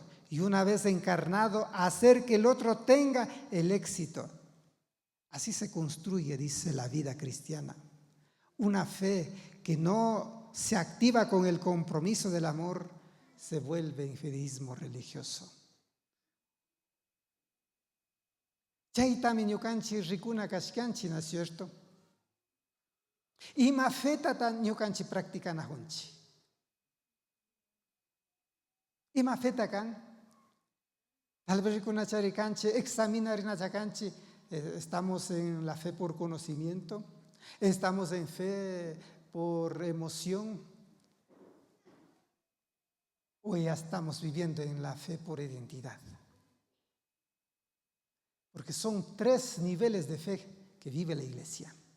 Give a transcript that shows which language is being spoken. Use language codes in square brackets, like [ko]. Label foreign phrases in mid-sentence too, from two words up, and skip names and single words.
[es] Y una vez encarnado, hacer que el otro tenga el éxito. Así se construye, dice la vida cristiana. Una fe que no se activa con el compromiso del amor se vuelve infidismo religioso. [qu] Chaytami ñukanchik rikuna kashkanchik, [es] ¿no es cierto? [qu] Ima fetata ñukanchik practicanahunchik. Ima feta kan? [es] Tal vez [qu] rikunachari kanchik, examinarinacha kanchik, [es] estamos en la fe por conocimiento. Estamos en fe por emoción o ya estamos viviendo en la fe por identidad. Porque son 3 niveles de fe que vive la iglesia.